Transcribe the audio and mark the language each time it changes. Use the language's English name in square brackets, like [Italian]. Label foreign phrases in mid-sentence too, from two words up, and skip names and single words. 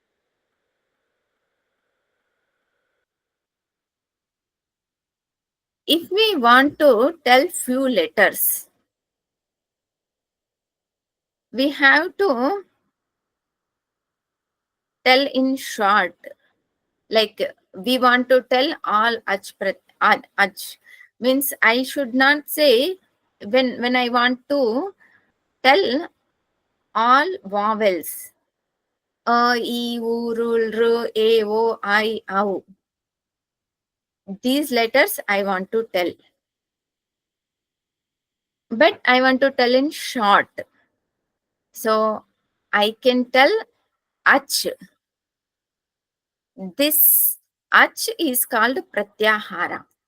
[English] If we want to tell few letters, we have to tell in short. Like we want to tell all ach. Means I should not say, when I want to tell all vowels, a, e, u, r, e, o, I, au. These letters I want to tell. But I want to tell in short. So I can tell ach. This ach is called Pratyahara.